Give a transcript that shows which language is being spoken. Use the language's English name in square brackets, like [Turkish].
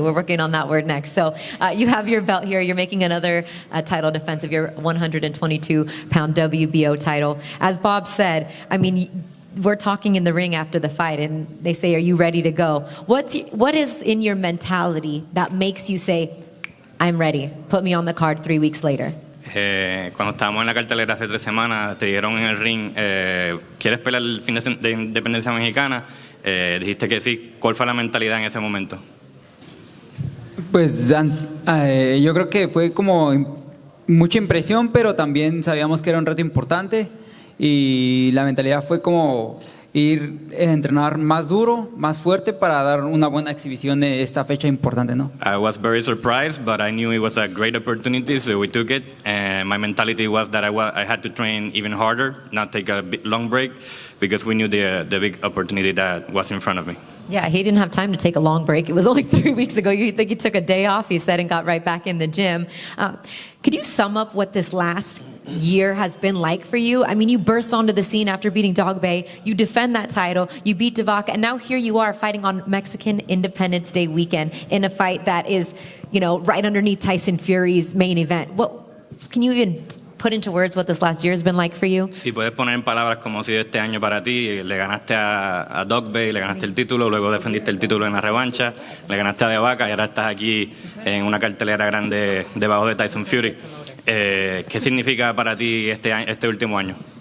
[English] We're working on that word next. So you have your belt here. You're making another title defense of your 122-pound WBO title. As Bob said, we're talking in the ring after the fight, and they say, are you ready to go? What is in your mentality that makes you say, I'm ready, put me on the card 3 weeks later? [Spanish] Cuando estábamos en la cartelera hace 3 semanas, te dijeron en el ring, ¿quieres pelear el fin de independencia mexicana? Dijiste que sí. ¿Cuál fue la mentalidad en ese momento? Pues yo creo que fue como mucha impresión, pero también sabíamos que era un reto importante, y la mentalidad fue como ir a entrenar más duro, más fuerte, para dar una buena exhibición de esta fecha importante, ¿no? [English] I was very surprised, but I knew it was a great opportunity, so we took it. And my mentality was that I had to train even harder, not take a long break, because we knew the big opportunity that was in front of me. Yeah, he didn't have time to take a long break. It was only 3 weeks ago. You think he took a day off, he said, and got right back in the gym. Could you sum up what this last year has been like for you? You burst onto the scene after beating Dog Bay. You defend that title. You beat Divac. And now here you are fighting on Mexican Independence Day weekend in a fight that is, right underneath Tyson Fury's main event. Can you even put into words what this last year has been like for you? [Spanish] Si puedes poner en palabras cómo ha sido este año para ti, le ganaste a Dog Bay, le ganaste el título, luego defendiste el título en la revancha, le ganaste a Divac y ahora estás aquí en una cartelera grande debajo de Tyson Fury. ¿Qué significa para ti este último año?